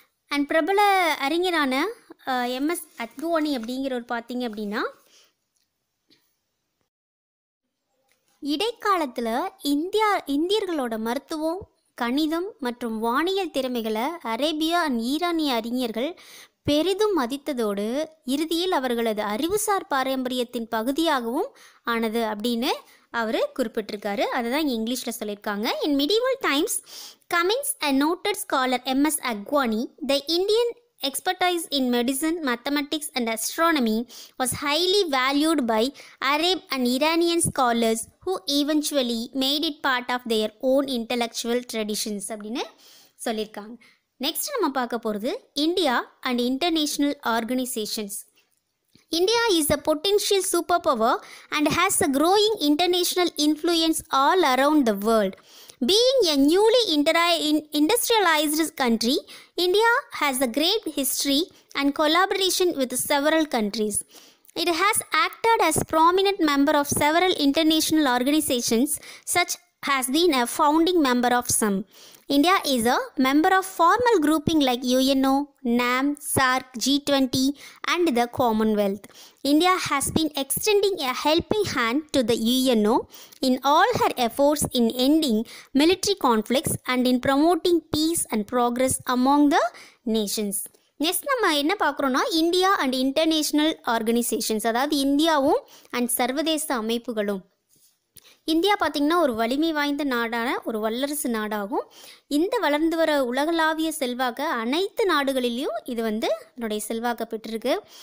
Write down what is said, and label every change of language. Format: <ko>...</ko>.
<ta>And பிரபல அறிஞரான MS Advani அப்படிங்கிறவர் பார்த்தீங்க அப்படின்னா இடைக்காலத்தில் இந்தியர்களோட மருத்துவம், கணிதம் மற்றும் வானியல் திறமைகளை அரேபியா அண்ட் ஈரானிய அறிஞர்கள் பெரிதும் மதித்ததோடு இறுதியில் அவர்களது அறிவுசார் பாரம்பரியத்தின் பகுதியாகவும் ஆனது அப்படின்னு அவர் குறிப்பிட்டிருக்காரு. அதை தான் இங்கிலீஷில் சொல்லியிருக்காங்க.</ta> <en>In medieval times, Cummins, a noted scholar M.S. Advani, the Indian expertise in medicine, mathematics and astronomy was highly valued by Arab and Iranian scholars who eventually made it part of their own intellectual traditions</en> <ta>அப்படின்னு சொல்லியிருக்காங்க. Next நம்ம பார்க்க போகிறது India and international organisations.</ta> <en>India is a potential superpower and has a growing international influence all around the world. Being a newly industrialized country, India has a great history and collaboration with several countries. It has acted as prominent member of several international organizations, such has been a founding member of some. India is a member of formal grouping like UNO, NAM, SAARC, G20 and the Commonwealth. India has been extending a helping hand to the UNO in all her efforts in ending military conflicts and in promoting peace and progress among the nations.</en> <ta>Next நம்ம என்ன பார்க்குறோன்னா India and international organisations, அதாவது இந்தியாவும் and சர்வதேச அமைப்புகளும். India பார்த்திங்கன்னா ஒரு வலிமை வாய்ந்த நாடான ஒரு வல்லரசு நாடாகும். இந்த வளர்ந்து வர உலகளாவிய செல்வாக்க அனைத்து நாடுகளிலையும் இது என்னுடைய செல்வாக்க பெற்றிருக்கு.</ta>